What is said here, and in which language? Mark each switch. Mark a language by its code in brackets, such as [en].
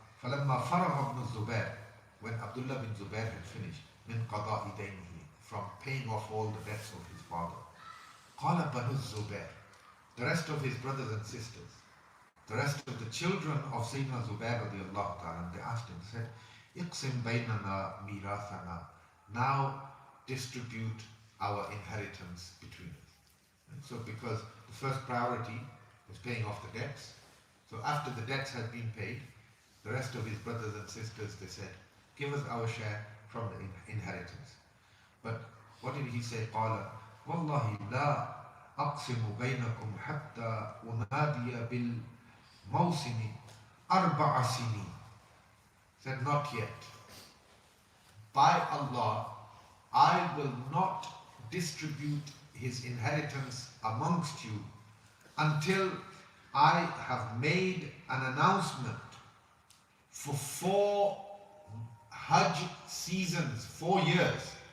[ar] فَلَمَّا فَرَغَ ابْنُ الزُّبَيْرِ, [en] when Abdullah bin Zubair had finished, [ar] مِنْ قَضَاءِ دَيْنِهِ, [en] from paying off all the debts of his father, [ar] قَالَ بَنُو الزُّبَيْرِ, [en] the rest of his brothers and sisters, the rest of the children of Sayyidina Zubair radiallahu ta'ala, they asked him, said, [ar] اِقْسِمْ بَيْنَنَا مِيرَاثَنَا, [en] now distribute our inheritance between us. And so because the first priority was paying off the debts, so after the debts had been paid, the rest of his brothers and sisters, they said, give us our share from the inheritance. But what did he say? [ar] قال والله لا أقسم بينكم حتى أنادي بالموسم 4 سنين. [en] Said, not yet. By Allah, I will not distribute his inheritance amongst you until I have made an announcement for 4 Hajj seasons, 4 years.